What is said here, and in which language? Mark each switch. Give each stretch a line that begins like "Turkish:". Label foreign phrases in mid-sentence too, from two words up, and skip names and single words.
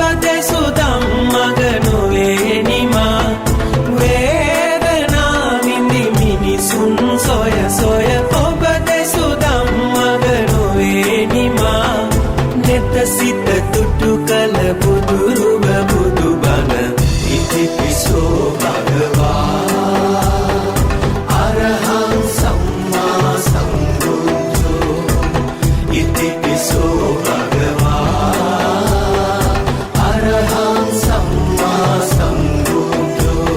Sinhala: දෙසු ධම්මග නොවේ නිමා වේදනා විඳි මිනිසුන් සොය සොය ඔබ දෙසු ධම්මග නොවේ නිමා නෙත සිත තුටු කල බුදුරුව බුදුබණ इतिपिसो
Pali: भगवान् अरहं सम्मा सम्बुद्धो इतिपिसो भगवान् अरहं सम्मा सम्बुद्धो